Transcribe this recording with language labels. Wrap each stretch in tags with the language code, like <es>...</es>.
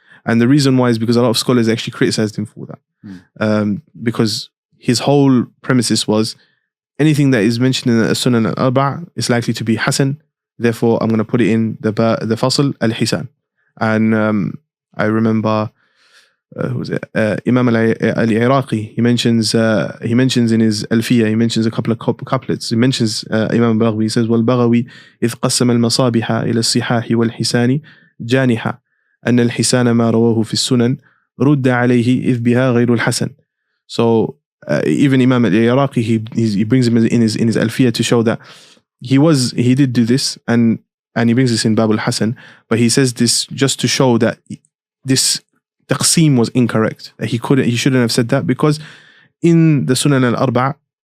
<en>And the reason why is because a lot of scholars actually criticized him for that. Because his whole premises was anything that is mentioned in the Sunan al-Arba'ah is likely to be Hasan, therefore I'm going to put it in the Fasl al-Hisan. And I remember who was it? Imam al-Iraqi, he mentions in his Alfiyah, he mentions a couple of couplets. He mentions Imam al-Baghawi, he says,</en> <ar>وَالْبَغَوِي إِذْ قَسَّمَ الْمَصَابِحَ إِلَى الصِّحَاحِ وَالْحِسَانِ جَانِحًا أَنَّ الْحِسَانَ مَا رَوَاهُ فِي السُّنَنِ رُدَّ عَلَيْهِ إِذْ بِهَا غَيْرُ الْحَسَنِ.</ar> <en>So even Imam al-Iraqi, he brings him in his Alfiyah to show that he did do this, and he brings this in Bab al-Hasan, but he says this just to show that this taqseem was incorrect. That he shouldn't have said that, because in the Sunan al-Arba',</en>